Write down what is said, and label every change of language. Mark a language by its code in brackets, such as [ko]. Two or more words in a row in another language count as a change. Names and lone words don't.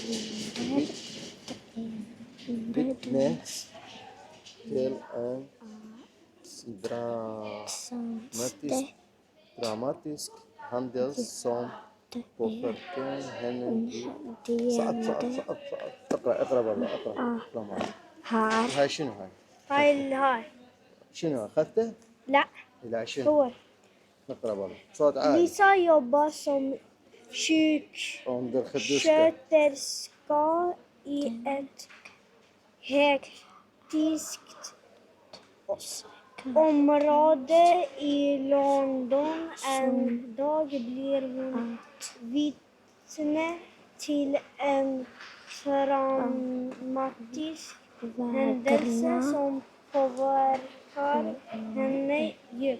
[sv] vittnes till en dramatisk händelse som påverkar henne. [ar] صعب اقرا بالله اقرا معي. هاي شنو هاي؟ هاي. شنو اخذته؟ لا. لا شنو؟ هو اقرا بالله صوت عالي. [sv] ليسا jobbar som sjuksköterska i ett hektiskt område i London. En dag blir hon vittne till en traumatisk händelse som påverkar henne djupt.